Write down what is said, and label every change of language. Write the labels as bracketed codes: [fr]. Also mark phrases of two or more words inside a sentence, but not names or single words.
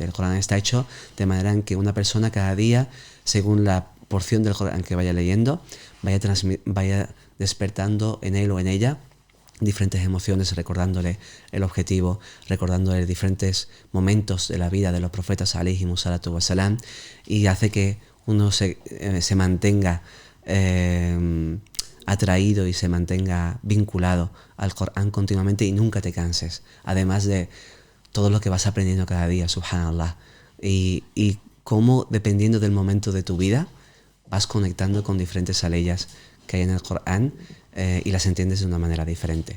[es] El Corán está hecho de manera en que una persona cada día, según la porción del Corán que vaya leyendo, vaya despertando en él o en ella diferentes emociones, recordándole el objetivo, recordándole diferentes momentos de la vida de los profetas [ar] عليهم الصلاة والسلام, [es] y hace que uno se mantenga atraído y se mantenga vinculado al Corán continuamente y nunca te canses, además de todo lo que vas aprendiendo cada día, subhanallah, y cómo dependiendo del momento de tu vida vas conectando con diferentes aleyas que hay en el Corán y las entiendes de una manera diferente.